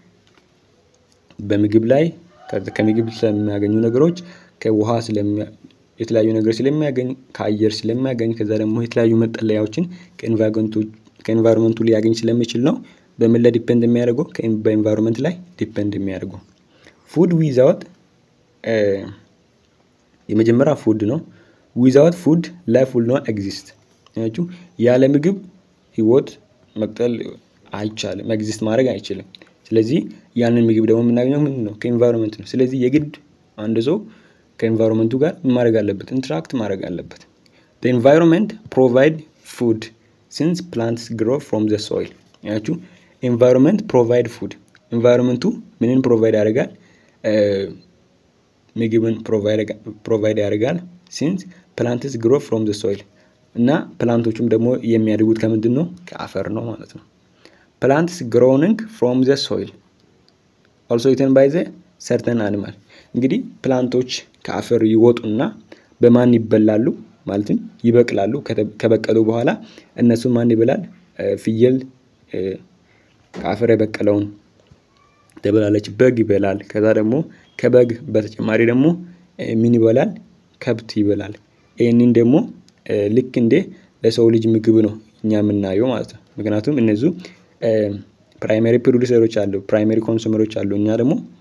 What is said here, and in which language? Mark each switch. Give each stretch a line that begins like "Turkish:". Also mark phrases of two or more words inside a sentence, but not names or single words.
Amharic: በምግብ ላይ ከምግብ ስለሚያገኙ ነገሮች ከውሃ የተለያዩ ነገር ስለሚያገኝ ከአየር ስለሚያገኝ ከዛ ደግሞ የተለያዩ መጠለያዎችን ከኤንቫይሮንመንቱ ሊያገኝ ስለሚችል ነው በምን ላይ ዲፔንድ የሚያደርገው በኤንቫይሮንመንት ላይ ዲፔንድ የሚያደርገው
English: food without
Amharic: የመጀመሪያ ፉድ ነው
English: without food life will not exist
Amharic: ያለ ምግብ ህይወት መቀጠል አይቻልም ኤግዚስት ማድረግ አይችልም ስለዚህ ያንን ምግብ ደግሞ የምናገኘው ምንድነው ከኤንቫይሮንመንት ነው ስለዚህ የግድ አንድ ሰው ከኤንቫይሮንመንቱ ጋር ማድረግ አለበት ኢንተራክት ማድረግ አለበት
English: the environment provide food since plants grow from the soil
Amharic: ያችሁ
English: environment provide food
Amharic: environmentu ምንን ፕሮቫይድ ያደርጋል ምግብን ፕሮቫይድ ያደርጋል
English: since plants grow from the soil
Amharic: እና ፕላንቶቹም ደግሞ የሚያድጉት ከምንድነው ከአፈር ነው ማለት ነው plants
English: growing from the soil also eaten by the certain animal
Amharic: እንግዲህ ፕላንቶች ከአፈር ይወጡና በማን ይበላሉ ማለትም ይበቅላሉ ከበቀሉ በኋላ እነሱ ማን ይበላል ፍየል ከአፈር የበቀለውን ተበላለች በግ ይበላል ከዛ ደግሞ ከበግ በተጨማሪ ደግሞ ምን ይበላል ከብት ይበላል ይሄንን ደግሞ ልክ እንደ ለሰው ልጅ ምግብ ነው እኛ የምናየው ማለት ነው። ምክንያቱም እነዚህ
English: primary producers
Amharic: አሉ፣
English: primary consumers
Amharic: አሉ። እኛ ደግሞ